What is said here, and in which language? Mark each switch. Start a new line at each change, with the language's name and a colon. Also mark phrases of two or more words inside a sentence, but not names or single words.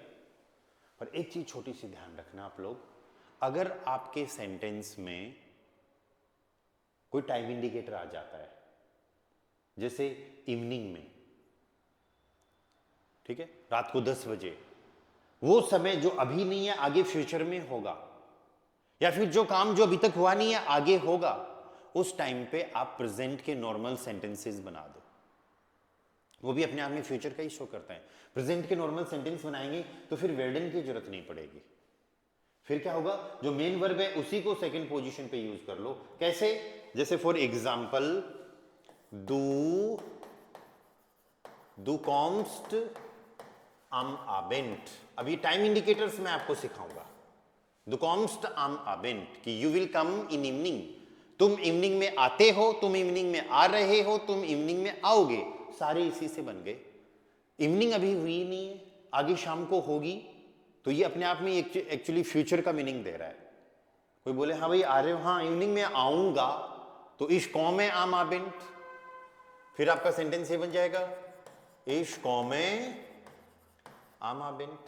Hindi: पर एक चीज छोटी सी ध्यान रखना आप लोग, अगर आपके सेंटेंस में कोई
English: time indicator
Hindi: आ जाता है, जैसे इवनिंग में, ठीक है, रात को 10 बजे, वो समय जो अभी नहीं है आगे फ्यूचर में होगा, या फिर जो काम जो अभी तक हुआ नहीं है आगे होगा, उस टाइम पे आप प्रेजेंट के
English: normal sentences
Hindi: बना दो। वो भी अपने आप में फ्यूचर का ही शो करता है। प्रेजेंट के
English: normal sentence
Hindi: बनाएंगे तो फिर वेर्डन की जरूरत नहीं पड़ेगी। फिर क्या होगा, जो
English: main verb
Hindi: है उसी को
English: second position
Hindi: पे यूज कर लो। कैसे, जैसे
English: for example
German: du kommst am Abend।
Hindi: अभी
English: time indicators
Hindi: मैं आपको सिखाऊंगा।
German: Du kommst am Abend
English: कि you will come in evening,
Hindi: तुम इवनिंग में आते हो, तुम इवनिंग में आ रहे हो, तुम इवनिंग में आओगे, सारे इसी से बन गए। इवनिंग अभी हुई नहीं है, आगे शाम को होगी, तो ये अपने आप में
English: actually future
Hindi: का मीनिंग दे रहा है। कोई बोले हाँ भाई आ रहे हो, हाँ इवनिंग में आऊंगा, तो
German: ich komme am Abend,
Hindi: फिर आपका सेंटेंस ये बन जाएगा
German: ich komme am Abend.